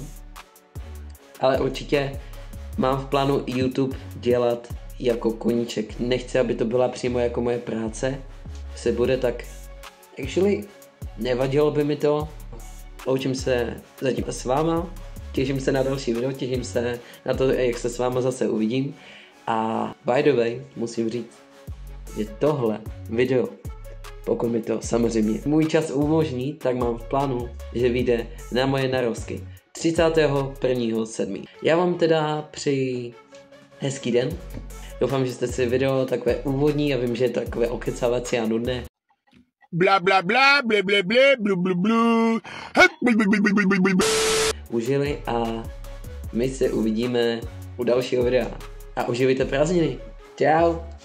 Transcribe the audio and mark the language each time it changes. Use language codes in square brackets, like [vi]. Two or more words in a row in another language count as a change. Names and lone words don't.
[cs] Ale určitě mám v plánu YouTube dělat jako koníček. Nechci, aby to byla přímo jako moje práce. Se bude tak... Actually, nevadilo by mi to. Loučím se zatím s váma. Těším se na další video, těším se na to, jak se s váma zase uvidím. [en] A by the way, [cs] musím říct, že tohle video, pokud mi to samozřejmě můj čas umožní, tak mám v plánu, že vyjde na moje narozky 31.7. Já vám teda přeji hezký den. Doufám, že jste si video takové úvodní, já vím, že je takové okecávací a nudné. Bla bla bla bla bla bla blu blu blu. Užili a my se uvidíme u dalšího videa. A uživujte prázdniny. Čau.